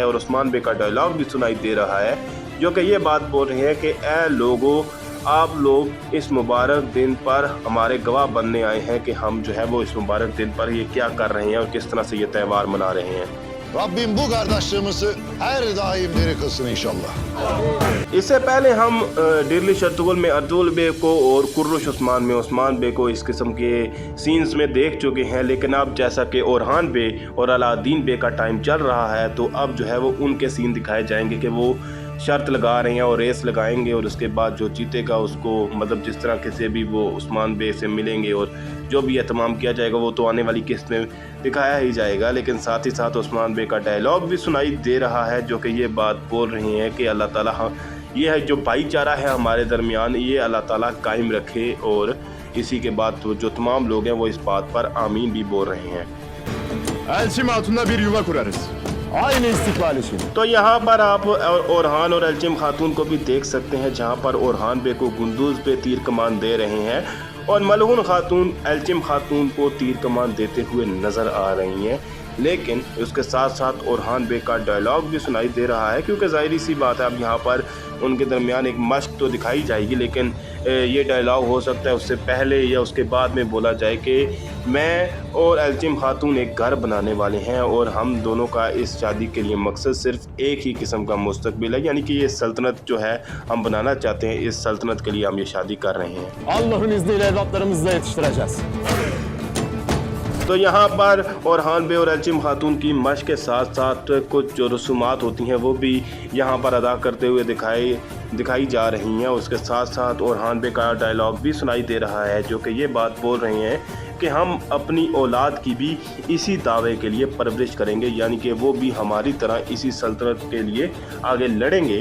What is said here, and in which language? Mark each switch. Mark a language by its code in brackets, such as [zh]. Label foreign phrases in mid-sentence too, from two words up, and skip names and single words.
[ur] اور عثمان بے کا ڈائیلاگ بھی سنائی دے رہا ہے جو کہ یہ بات بول رہے ہیں کہ اے لوگوں، آپ لوگ اس مبارک دن پر ہمارے گواہ بننے آئے ہیں کہ ہم جو ہے وہ اس مبارک دن پر یہ کیا کر رہے ہیں اور کس طرح سے یہ تہوار منا رہے ہیں. [tr] Rabbim bu kardeşliğimizi her daim diri kılsın inşallah. [ur] اس سے پہلے ہم ڈیرلی شرطل میں ارجل بے کو اور کرش عثمان میں عثمان بے کو اس قسم کے سینز میں دیکھ چکے ہیں. لیکن اب جیسا کہ اورہان بے اور علاؤالدین بے کا ٹائم چل رہا ہے تو اب جو ہے وہ ان کے سین دکھائے جائیں گے کہ وہ شرط لگا رہے ہیں اور ریس لگائیں گے، اور اس کے بعد جو جیتے گا اس کو مطلب جس طرح سے بھی وہ عثمان بے سے ملیں گے اور جو بھی اہتمام کیا جائے گا وہ تو آنے والی قسط میں دکھایا ہی جائے گا. لیکن ساتھ ہی ساتھ عثمان بے کا ڈائیلاگ بھی سنائی دے رہا ہے جو کہ یہ بات بول رہے ہیں کہ اللہ تعالیٰ یہ ہے جو بھائی چارہ ہے ہمارے درمیان، یہ اللہ تعالیٰ قائم رکھے. اور اسی کے بعد تو جو تمام لوگ ہیں وہ اس بات پر آمین بھی بول رہے ہیں. [tr] Elçim Hatun'la bir yuva kurarız. Aynı istikbal için. [ur] تو یہاں پر آپ اورہان اور ایلچم خاتون کو بھی دیکھ سکتے ہیں، جہاں پر اورہان بے کو گندوز پے تیر کمان دے رہے ہیں اور ملہون خاتون ایلچم خاتون کو تیر کمان دیتے ہوئے نظر آ رہی ہیں. لیکن اس کے ساتھ ساتھ اورہان بے کا ڈائیلاگ بھی سنائی دے رہا ہے، کیونکہ ظاہری سی بات ہے اب یہاں پر ان کے درمیان ایک مشق تو دکھائی جائے گی، لیکن یہ ڈائیلاگ ہو سکتا ہے اس سے پہلے یا اس کے بعد میں بولا جائے کہ میں اور ایلچم خاتون ایک گھر بنانے والے ہیں اور ہم دونوں کا اس شادی کے لیے مقصد صرف ایک ہی قسم کا مستقبل ہے، یعنی کہ یہ سلطنت جو ہے ہم بنانا چاہتے ہیں، اس سلطنت کے لیے ہم یہ شادی کر رہے ہیں. [tr] Allah'ın izniyle evlatlarımızı da yetiştireceğiz. [ur] تو یہاں پر اورہان بے اور ایلچم خاتون کی مشق کے ساتھ ساتھ کچھ جو رسومات ہوتی ہیں وہ بھی یہاں پر ادا کرتے ہوئے دکھائی جا رہی ہیں. اس کے ساتھ ساتھ اورہان بے کا ڈائیلاگ بھی سنائی دے رہا ہے جو کہ یہ بات بول رہے ہیں کہ ہم اپنی اولاد کی بھی اسی دعوے کے لیے پرورش کریں گے، یعنی کہ وہ بھی ہماری طرح اسی سلطنت کے لیے آگے لڑیں گے.